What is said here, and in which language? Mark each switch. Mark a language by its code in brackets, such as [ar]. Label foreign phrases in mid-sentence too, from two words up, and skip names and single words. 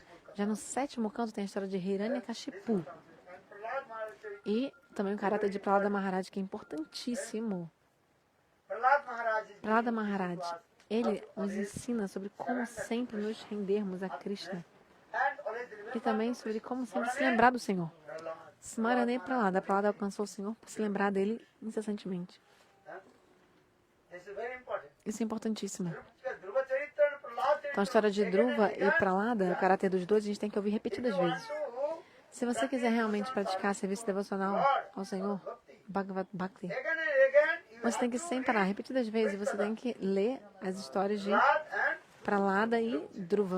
[pt] Já no sétimo canto tem a história de Hiranyakashipu. E também o caráter de Prahlada Maharaj, que é importantíssimo. Prahlada Maharaj, ele nos ensina sobre como sempre nos rendermos a Krishna. E também sobre como sempre se lembrar do Senhor. [sa] स्मरणे प्रह्लाद. [pt] Prahlada alcançou o Senhor por se lembrar dele incessantemente. Isso é importantíssimo. Então a história de Dhruva e Prahlada, o caráter dos dois, a gente tem que ouvir repetidas vezes. Se você quiser realmente praticar serviço devocional ao Senhor, [sa] भगवद् भक्ति, [pt] você tem que sem parar, repetidas vezes, você tem que ler as histórias de Prahlada e Dhruva.